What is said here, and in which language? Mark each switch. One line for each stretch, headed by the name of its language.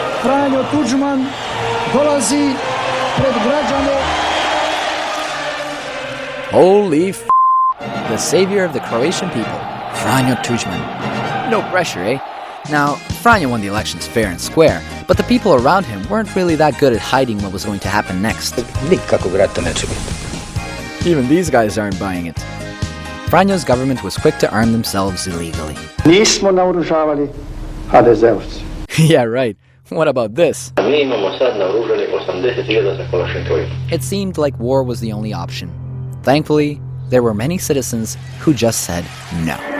Croatian: Franjo Tuđman dolazi pred građane.
English: Holy f***, the savior of the Croatian people, Franjo Tuđman. No pressure, eh? Now, Franjo won the elections fair and square, but the people around him weren't really that good at hiding what was going to happen next.
Croatian: Nikakvog rata neće biti.
English: Even these guys aren't buying it. Franjo's government was quick to arm themselves illegally.
Croatian: Nismo naoružavali HDZ-ovci.
English: Yeah, right. What about this?
Croatian: Mi imamo sad naoružani 80.000 za Kalašnjikovi.
English: It seemed like war was the only option. Thankfully, there were many citizens who just said no.